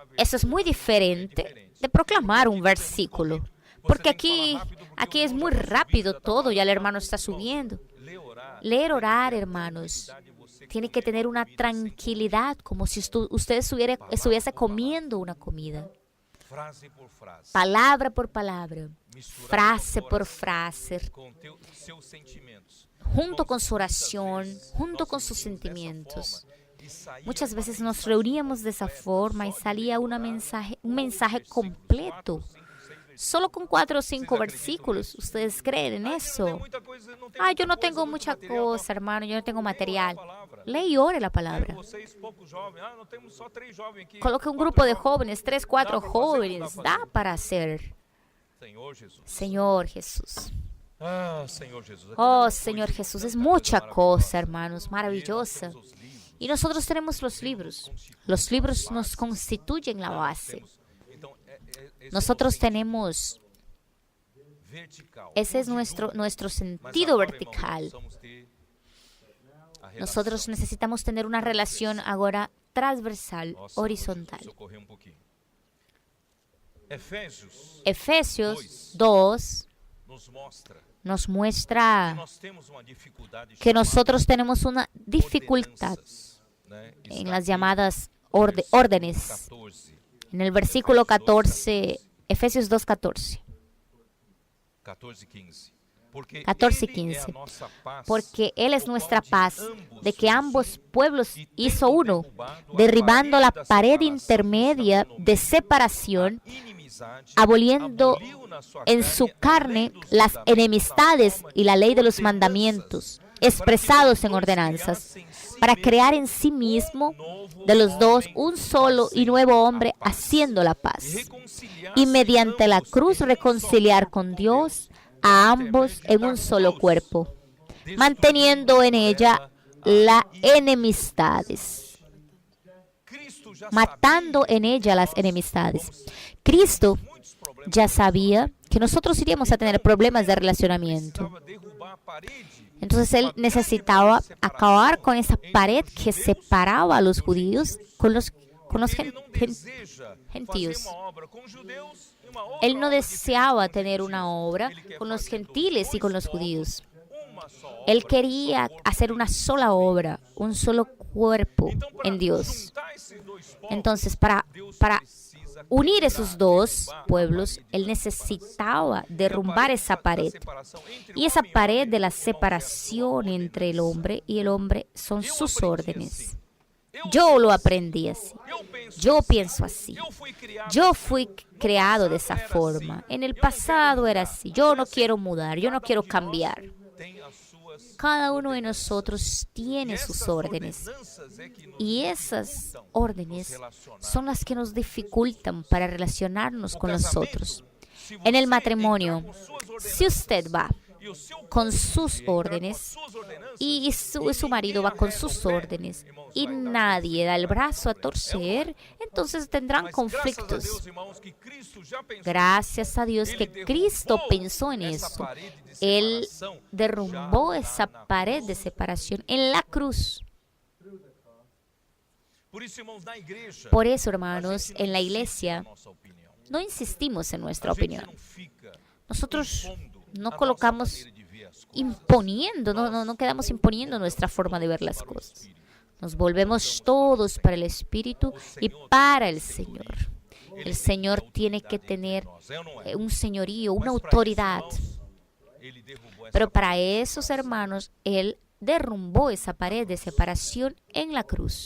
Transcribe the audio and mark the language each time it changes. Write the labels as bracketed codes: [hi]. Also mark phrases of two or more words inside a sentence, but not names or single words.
[es] Eso es muy diferente de proclamar un versículo, porque aquí es muy rápido todo, ya el hermano está subiendo. [pt] ler, orar [es] Leer, orar, hermanos, tiene que tener una tranquilidad, como si usted estuviese comiendo una comida. frase por frase, Palabra por palabra, [pt] misturando frase agora por frase, com seus sentimentos. [es] junto con [pt] Irmãos, [es] su [pt] muitas [es] oración, [pt] vezes [es] junto [pt] nós [es] con sus [pt] reunimos dessa [es] sentimientos. [pt] forma e saía [es] Muchas [pt] uma [es] veces nos [pt] mensagem [es] reuníamos de esa [pt] completa, [es] forma y [pt] só de [es] salía un [pt] decorar mensaje versículos, [es] completo, [pt] 4, 5, 6 versículos. [es] solo con 4 o 5 [pt] acreditam [es] versículos. [pt] nisso? [es] ¿Ustedes creen en [pt] Ah, eu não tenho [es] eso? [pt] muita coisa, não tenho [es] Ah, [pt] muita [es] yo no [pt] coisa, [es] tengo [pt] muito [es] mucha [pt] material. [es] cosa, hermano, yo no tengo [pt] Leia a [es] material. [pt] palavra. [es] Lee y ore la [pt] Pega [es] palabra. [pt] vocês, poucos jovens. Ah, não temos só 3 jovens aqui. [es] Coloque un [pt] 4 [es] grupo de [pt] jovens. [es] jóvenes, 3, 4 [pt] Dá pra fazer ou não [es] jóvenes, [pt] dá pra [es] da [pt] fazer? [es] para hacer. [pt] Senhor Jesus. [es] Señor Jesús. [pt] Ah, Senhor Jesus. Aqui [es] Oh, [pt] tanta [es] Señor [pt] coisa, [es] Jesús, [pt] tanta [es] es mucha [pt] coisa [es] cosa, hermanos, [pt] maravilhosa. [es] maravillosa. [pt] E nós temos os livros. [es] Y nosotros tenemos los libros. Los libros nos constituyen la base. [pt] Então, esse [es] Nosotros [pt] é o sentido [es] tenemos, [pt] vertical. [es] ese es [pt] Não de dúvida. [es] nuestro [pt] Mas [es] sentido [pt] agora, [es] vertical. [pt] irmãos, precisamos ter a relação. [es] Nosotros necesitamos tener una relación ahora transversal, [pt] Nossa, [es] horizontal. [pt] Jesus, eu corri pouquinho. Efésios [es] Efesios 2 [pt] nos mostra [es] nos [pt] que [es] muestra [pt] nós temos uma dificuldade [es] que [pt] chamada [es] nosotros tenemos una dificultad [pt] ordenanças, né? [es] en [pt] Está [es] las [pt] aqui [es] llamadas [pt] no versículo [es] órdenes. [pt] 14, [es] En el versículo 14, Efesios 2:14. [pt] 14 e 15. Porque [es] 14 y [pt] ele é a [es] 15. [pt] nossa paz, [es] Porque Él es [pt] o qual [es] nuestra [pt] de [es] paz, [pt] ambos [es] de que [pt] fez [es] ambos [pt] um, [es] pueblos [pt] e [es] hizo [pt] tendo [es] uno, [pt] derrubado a [es] derribando la [pt] parede da [es] pared [pt] separação [es] intermedia [pt] estabelecendo [es] de separación, [pt] a inimizade, [es] aboliendo [pt] aboliu na sua [es] en [pt] carne [es] su [pt] a lei [es] carne [pt] dos [es] las [pt] mandamentos, [es] enemistades [pt] na forma [es] y la ley de los [pt] ordenanças, [es] mandamientos, [pt] para que [es] expresados los en [pt] dois [es] ordenanzas, [pt] criassem [es] en sí para [pt] mesmos [es] crear en sí mismo [pt] novo [es] de los dos [pt] homem, [es] un solo y nuevo hombre, [pt] fazendo a paz, [es] haciendo la [pt] e [es] paz, [pt] reconciliasse [es] y mediante la [pt] ambos [es] cruz [pt] em um só [es] reconciliar [pt] corpo [es] con [pt] com [es] Dios [pt] Deus, [es] a [pt] por [es] ambos [pt] intermédio [es] en [pt] da [es] un solo [pt] cruz, [es] cuerpo, [pt] destruindo [es] manteniendo en [pt] por [es] ella [pt] ela [es] las [pt] a [es] enemistades, [pt] Cristo já [es] matando [pt] sabia [es] en ella las [pt] nós [es] enemistades. [pt] vamos [es] Cristo [pt] ter muitos problemas [es] ya sabía que nosotros iríamos a tener problemas de relacionamiento. [pt] precisava derrubar a parede. [es] Entonces Él necesitaba acabar con esa pared que separaba a los judíos con los [pt] Ele não deseja gentios. fazer uma obra com os judeus e uma outra [es] Él no [pt] obra [es] deseaba [pt] diferente com os [es] tener una [pt] gentios. [es] obra [pt] Ele quer [es] con los [pt] fazer dos [es] gentiles y con [pt] dois [es] los judíos. [pt] povos uma só obra, [es] Él [pt] um [es] quería [pt] só corpo. [es] hacer una sola obra, un solo cuerpo [pt] Então, para [es] en Dios. [pt] juntar esses dois povos, [es] Entonces, para [pt] Deus precisa [es] unir [pt] quebrar, [es] esos dos [pt] derrubar a [es] pueblos, [pt] parede [es] Él [pt] da [es] necesitaba [pt] separação. [es] derrumbar [pt] E a [es] esa [pt] da [es] pared. [pt] separação entre [es] Y esa [pt] homem e [es] pared [pt] homem, [es] de la [pt] irmãos, é a sua [es] separación entre el [pt] ordenança. [es] hombre y el hombre son [pt] Eu [es] sus [pt] aprendi [es] órdenes. [pt] assim. Eu [es] Yo [pt] sou [es] lo [pt] assim. [es] aprendí así. [pt] Eu penso [es] Yo [pt] assim. [es] pienso así. [pt] Eu fui criado [es] Yo [pt] assim. [es] fui [pt] No [es] creado de [pt] passado [es] esa [pt] era [es] forma. [pt] assim. [es] En el [pt] Eu não quero [es] pasado era [pt] mudar. [es] así. Yo no [pt] Assim, [es] quiero mudar, yo no [pt] cada [es] quiero [pt] de nós [es] cambiar. [pt] tem as suas [es] Cada uno de [pt] ordenanças. [es] nosotros tiene [pt] E [es] sus [pt] essas [es] órdenes. [pt] ordenanças é que nos [es] Y esas [pt] dificultam nos [es] órdenes [pt] relacionar. [es] son las que nos dificultan para relacionarnos [pt] O [es] con los [pt] casamento, [es] otros. [pt] se [es] En el [pt] você [es] matrimonio, [pt] entrar com suas [es] si usted [pt] ordenanças [es] va [pt] e o seu [es] con [pt] cônjuge [es] sus [pt] entrar com as [es] órdenes [pt] suas ordenanças, [es] y su marido va con sus órdenes y nadie da el brazo a torcer, entonces tendrán [pt] mas graças a [es] conflictos. [pt] Deus, irmãos, que Cristo já pensou. [es] Gracias a Dios [pt] Ele [es] que [pt] derrubou [es] Cristo pensó en [pt] essa [es] eso. [pt] parede de [es] Él [pt] separação [es] derrumbó [pt] já [es] esa [pt] na [es] pared [pt] cruz. [es] de separación en la cruz. [pt] Por isso, irmãos, na igreja, [es] Por eso, [pt] a [es] hermanos, [pt] gente não [es] en la [pt] insiste [es] iglesia [pt] na nossa opinião. [es] no insistimos en nuestra [pt] A gente [es] opinión. [pt] não fica [es] Nosotros [pt] impondo a [es] no [pt] nossa [es] colocamos [pt] maneira de ver as coisas. [es] imponiendo, no quedamos imponiendo nuestra forma de ver las [pt] Para o [es] cosas. [pt] Espírito. [es] Nos volvemos todos para el Espíritu y para el Señor. El Señor tiene que tener un señorío, una autoridad. Pero para esos hermanos, Él derrumbó esa pared de separación en la cruz.